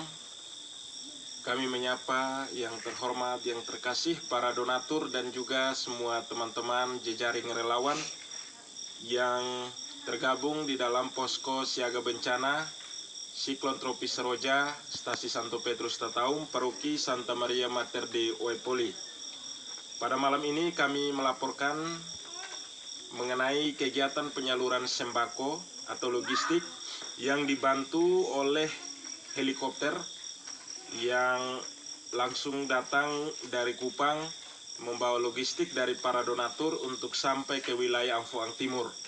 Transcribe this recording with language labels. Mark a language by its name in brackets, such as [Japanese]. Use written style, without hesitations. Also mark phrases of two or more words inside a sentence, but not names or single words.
[Indonesian] Kami menyapa yang terhormat, yang terkasih, para donatur dan juga semua teman-teman jejaring relawan yang tergabung di dalam posko siaga bencana Siklon Tropis Seroja, Stasi Santo Petrus Tataum, Paroki Santa Maria Mater Dei Uepoli. Pada malam ini kami melaporkan mengenai kegiatan penyaluran sembako atau logistik yang dibantu oleh helikopter yang langsung datang dari Kupang membawa logistik dari para donatur untuk sampai ke wilayah Amfuang Timur.